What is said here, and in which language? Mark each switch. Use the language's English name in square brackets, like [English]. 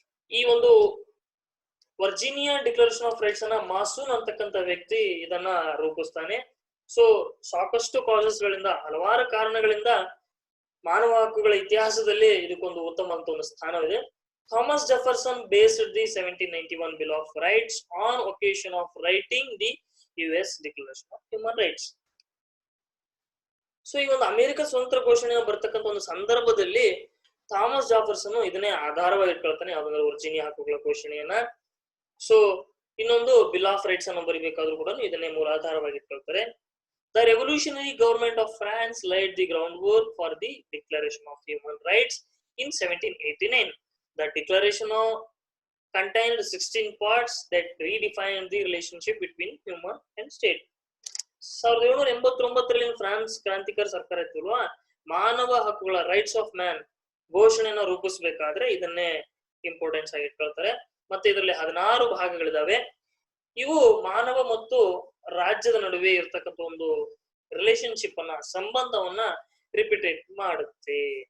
[Kannada] ಈ ಒಂದು Virginia declaration of rights ಅನ್ನ ಮಾಸೂನ್ ಅಂತಕ್ಕಂಥ ವ್ಯಕ್ತಿ ಇದನ್ನ ರೂಪಿಸ್ತಾನೆ. ಸೊ ಸಾಕಷ್ಟು ಕಾಸಸ್ ಗಳಿಂದ, ಹಲವಾರು ಕಾರಣಗಳಿಂದ ಮಾನವ ಹಕ್ಕುಗಳ ಇತಿಹಾಸದಲ್ಲಿ ಇದಕ್ಕೊಂದು ಉತ್ತಮ ಅಂತ ಒಂದು ಸ್ಥಾನವಿದೆ. [English] Thomas Jefferson based the 1791 bill of rights on occasion of writing the US Declaration of Human Rights. [Kannada] So ಈ ಒಂದು ಅಮೆರಿಕ ಸ್ವತಂತ್ರ ಘೋಷಣೆ ಬರ್ತಕ್ಕಂಥ ಒಂದು ಸಂದರ್ಭದಲ್ಲಿ ಥಾಮಸ್ ಜಾಫರ್ಸನ್ ಇದನ್ನೇ ಆಧಾರವಾಗಿ ಇಟ್ಕೊಳ್ತಾನೆ, ಯಾವ್ದಾದ್ರು ವರ್ಜಿನಿಯಾ ಹಕ್ಕುಗಳ ಘೋಷಣೆಯನ್ನ. ಸೊ ಇನ್ನೊಂದು ಬಿಲ್ ಆಫ್ ರೈಟ್ಸ್ ಅನ್ನು ಬರಿಬೇಕಾದ್ರೂ ಕೂಡ ಇದನ್ನೇ ಮೂಲಾಧಾರವಾಗಿ ಇಟ್ಕೊಳ್ತಾರೆ. [English] The revolutionary government of France laid the groundwork for the Declaration of Human Rights in 1789. The declaration contained 16 parts that redefined the relationship between human and state. [Kannada] 1789ರಲ್ಲಿ France ಕ್ರಾಂತಿಕಾರಿ ಸರ್ಕಾರ ಇತ್ತಲ್ವಾ, ಮಾನವ ಹಕ್ಕುಗಳ rights of man ಘೋಷಣೆಯನ್ನು ರೂಪಿಸಬೇಕಾದ್ರೆ ಇದನ್ನೇ importance ಆಗಿ ಇಟ್ಕೊಳ್ತಾರೆ. ಮತ್ತೆ ಇದರಲ್ಲಿ 16 ಭಾಗಗಳಿದಾವೆ. ಇವು ಮಾನವ ಮತ್ತು ರಾಜ್ಯದ ನಡುವೆ ಇರ್ತಕ್ಕಂಥ ಒಂದು ರಿಲೇಶನ್ಶಿಪ್ ಅನ್ನ, ಸಂಬಂಧವನ್ನ ರಿಪಿಟೇಟ್ ಮಾಡುತ್ತೆ.